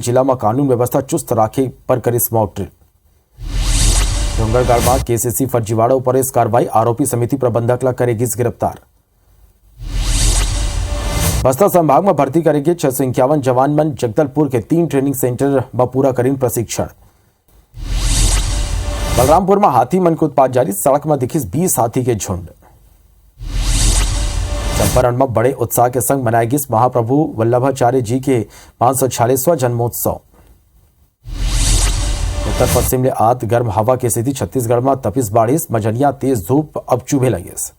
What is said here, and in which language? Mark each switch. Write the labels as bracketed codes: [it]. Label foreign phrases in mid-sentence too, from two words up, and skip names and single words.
[hne] जिला में कानून व्यवस्था चुस्त राखे पर करीस मॉक ड्रिल। डोंगरगढ़ में KCC फर्जीवाड़ों पर इस कार्रवाई। आरोपी समिति प्रबंधक ला करेगी गिरफ्तार। बस्तर संभाग में भर्ती करेगी 651 जवान मन। जगदलपुर के 3 ट्रेनिंग सेंटर में पूरा करीन प्रशिक्षण। बलरामपुर में हाथी मन के उत्पात जारी। सड़क में दिखी 20 हाथी के झुंड। चंपारण में बड़े उत्साह के संग मनाएगी महाप्रभु वल्लभाचार्य जी के 546वां जन्मोत्सव। उत्तर पश्चिम में आत गर्म हवा की स्थिति छत्तीसगढ़ में तपिस बारिश मझनिया तेज धूप अब चुभे लगे।